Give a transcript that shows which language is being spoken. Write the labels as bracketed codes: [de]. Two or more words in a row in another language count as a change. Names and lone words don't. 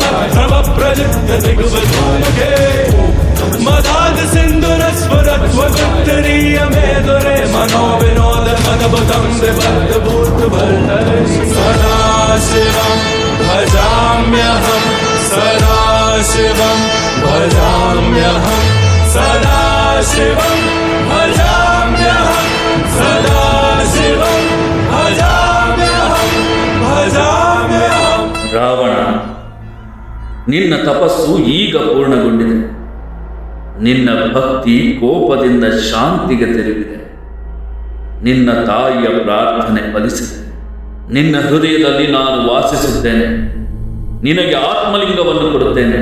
[sa] प्रभ प्रलिप्त दिग्वधूमुखे मदाद सिंधुर स्फुरत्वगुत्तरीय मेदुरे मनो विनोद मदबुदं विबद्ध भूत भर्तरे सदाशिवं भजाम्यहं सदाशिवं भजाम्यहं सदाशिवं भजाम्यहं सदाशिवं भजाम्यहं भजाम्यहं. [kn] ರಾವಣ, ನಿನ್ನ ತಪಸ್ಸು ಈಗ ಪೂರ್ಣಗೊಂಡಿದೆ. ನಿನ್ನ ಭಕ್ತಿ ಕೋಪದಿಂದ ಶಾಂತಿಗೆ ತಿರುಗಿದೆ. ನಿನ್ನ ತಾಯಿಯ ಪ್ರಾರ್ಥನೆ ಫಲಿಸಿದೆ. ನಿನ್ನ ಹೃದಯದಲ್ಲಿ ನಾನು ವಾಸಿಸುತ್ತೇನೆ. ನಿನಗೆ ಆತ್ಮಲಿಂಗವನ್ನು ಕೊಡುತ್ತೇನೆ.